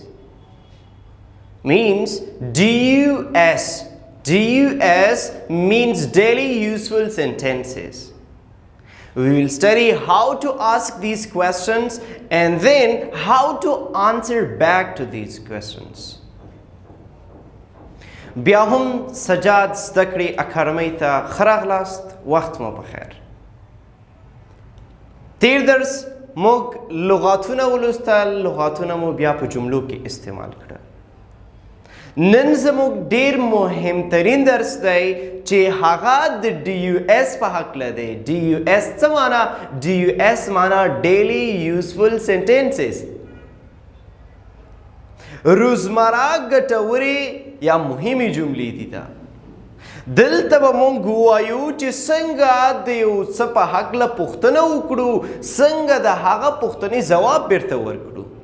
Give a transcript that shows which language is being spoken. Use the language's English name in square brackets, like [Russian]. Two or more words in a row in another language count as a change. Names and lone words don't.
[English] Means DUS. DUS means daily useful sentences. We will study how to ask these questions and then how to answer back to these questions. [Pashto] بیا هم سجاد زدکړې اکاډمۍ ته ښه راغلاست. وخت مو بخیر. تیر درس موږ لغاتونه ولوستل. لغاتونه مو بیا په جملو کې استعمال کړل. نن زموږ ډیر مهمترین درس دی چې هغه د DUS په هکله دی. DUS څه معنا؟ DUS معنا [English] daily useful sentences. [Pashto] روزمره ګټوري یا مهمې جملې دي دا. دلته به مونږ ووایو چې څنګه د یو څه په هکله پوښتنه وکړو، څنګه د هغه پوښتنې ځواب بیرته ورکړو.